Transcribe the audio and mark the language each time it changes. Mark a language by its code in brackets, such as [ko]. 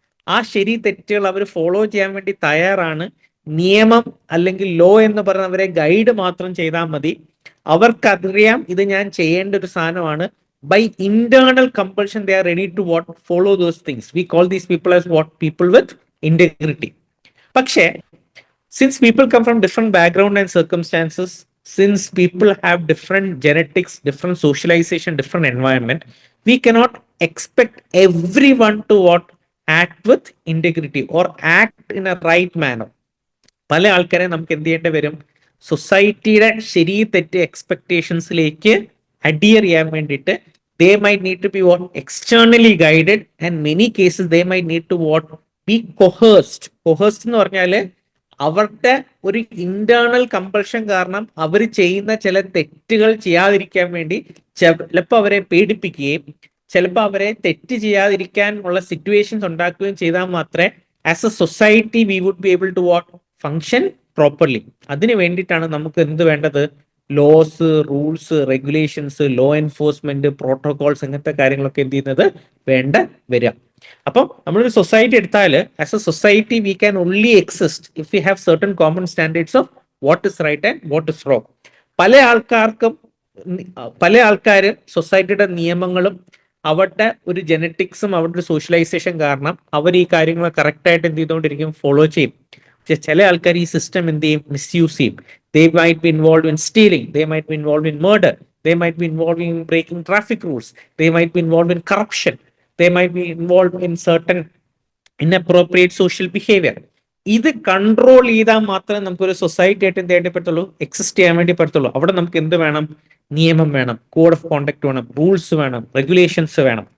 [ml] ആ ശരി തെറ്റുകൾ അവർ ഫോളോ ചെയ്യാൻ വേണ്ടി തയ്യാറാണ്. നിയമം അല്ലെങ്കിൽ ലോ എന്ന് പറയുന്നവരെ ഗൈഡ് മാത്രം ചെയ്താൽ മതി. അവർക്കറിയാം ഇത് ഞാൻ ചെയ്യേണ്ട ഒരു സാധനമാണ്. [en] By internal compulsion, they are ready to what? Follow those things. We call these people as what? People with integrity. [ml] പക്ഷേ [en] since people come from different background and circumstances, since people have different genetics, different socialization, different environment, we cannot expect everyone to what? Act with integrity or act in a right manner. [ml] പല ആൾക്കാരെ നമുക്ക് എന്ത് ചെയ്യേണ്ടി വരും? സൊസൈറ്റിയുടെ ശരി തെറ്റ് എക്സ്പെക്ടേഷൻസിലേക്ക് adhere ചെയ്യാൻ വേണ്ടിയിട്ട് [en] they might need to be what? Externally guided, and many cases they might need to what? Be coerced. [ml] Coerced എന്ന് പറഞ്ഞാൽ അവരുടെ ഒരു ഇന്റേണൽ കമ്പൽഷൻ കാരണം അവർ ചെയ്യുന്ന ചില തെറ്റുകൾ ചെയ്യാതിരിക്കാൻ വേണ്ടി ചിലപ്പോൾ അവരെ പേടിപ്പിക്കുകയും ചിലപ്പോൾ അവരെ തെറ്റ് ചെയ്യാതിരിക്കാൻ ഉള്ള സിറ്റുവേഷൻസ് ഉണ്ടാക്കുകയും ചെയ്താൽ മാത്രമേ [en] As a society we would be able to what? Function properly. [ml] അതിന് വേണ്ടിയിട്ടാണ് നമുക്ക് എന്ത് വേണ്ടത്? Loss, rules, regulations, law enforcement, protocols, ഇങ്ങനത്തെ കാര്യങ്ങളൊക്കെ എന്ത് ചെയ്യുന്നത് വേണ്ട വരിക. അപ്പം നമ്മളൊരു സൊസൈറ്റി എടുത്താൽ [en] As a society we can only exist if we have certain common standards of what is right and what is wrong. [ml] പല ആൾക്കാർക്കും പല ആൾക്കാരും സൊസൈറ്റിയുടെ നിയമങ്ങളും അവരുടെ ഒരു ജനറ്റിക്സും അവരുടെ ഒരു സോഷ്യലൈസേഷൻ കാരണം അവർ ഈ കാര്യങ്ങൾ കറക്റ്റായിട്ട് എന്ത് ചെയ്തുകൊണ്ടിരിക്കും, ഫോളോ ചെയ്യും. പക്ഷെ ചില ആൾക്കാർ ഈ സിസ്റ്റം എന്ത് ചെയ്യും, മിസ്യൂസ് ചെയ്യും. [en] They might be involved in stealing, they might be involved in murder, they might be involved in breaking traffic rules, they might be involved in corruption, they might be involved in certain inappropriate social behavior. [ml] ഇത് control ചെയ്താൽ മാത്രമേ നമുക്കൊരു society ആയിട്ട് എന്ത് ചെയ്യേണ്ടി പറ്റുള്ളൂ, exist ചെയ്യാൻ വേണ്ടി പറ്റത്തുള്ളൂ. അവിടെ നമുക്ക് എന്ത് വേണം, നിയമം വേണം, കോഡ് ഓഫ് കോണ്ടക്ട് വേണം, റൂൾസ് വേണം, റെഗുലേഷൻസ് വേണം.